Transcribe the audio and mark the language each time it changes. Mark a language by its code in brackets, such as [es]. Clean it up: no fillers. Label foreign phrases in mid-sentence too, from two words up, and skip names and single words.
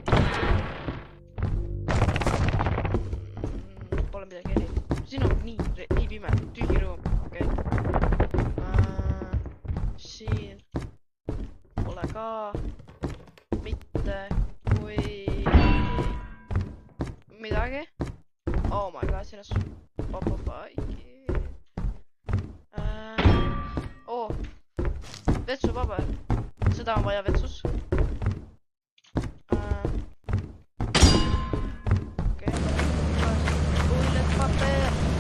[et] Pole midagi eri. Siin on nii pime, tühi ruum. Okei. Siin pole ka mitte kui midagi. [en] Oh my god, [et] siin on papapaiki. Vetsupaber. Seda on vaja vetsus. Okei. Toiletpaper.